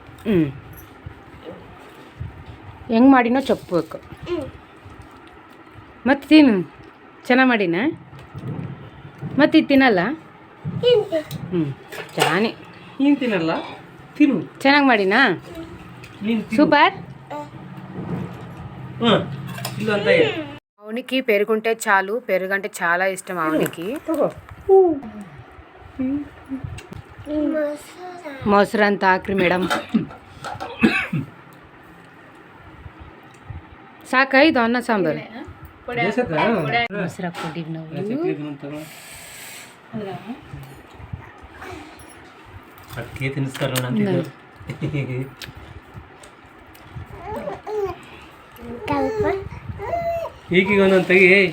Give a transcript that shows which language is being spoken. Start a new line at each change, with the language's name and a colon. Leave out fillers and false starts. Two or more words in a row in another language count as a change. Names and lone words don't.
Kannada: ಹೆಂಗೆ ಮಾಡಿನೋ ಚಪ್ಪಬೇಕು. ಮತ್ತೆ ತಿನ್ನು, ಚೆನ್ನಾಗಿ ಮಾಡಿನ. ಮತ್ತೆ ಇದು ತಿನ್ನಲ್ಲ? ಚೆನ್ನಾಗಿ ನೀನು ತಿನ್ನಲ್ಲ, ತಿನ್ನು. ಚೆನ್ನಾಗಿ ಮಾಡಿನಾ?
Telugu: సూపర్. అవునికి పెరుగుంటే చాలు, పెరుగు అంటే చాలా ఇష్టం అవునికి.
Kannada: ಮೊಸರು ಅಂತ ಹಾಕ್ರಿ ಮೇಡಮ್. ಸಾಕ ಇದು ಅನ್ನ ಸಾಂಬಾರು? ಮೊಸರು ಹಾಕ್ಕೊಂಡಿವಿ ನಾವು. ಅಕ್ಕಿ ತಿನ್ನಿಸ್ತಾರ ಈಗೀಗ ಒಂದೊಂದು ತೆಗಿ.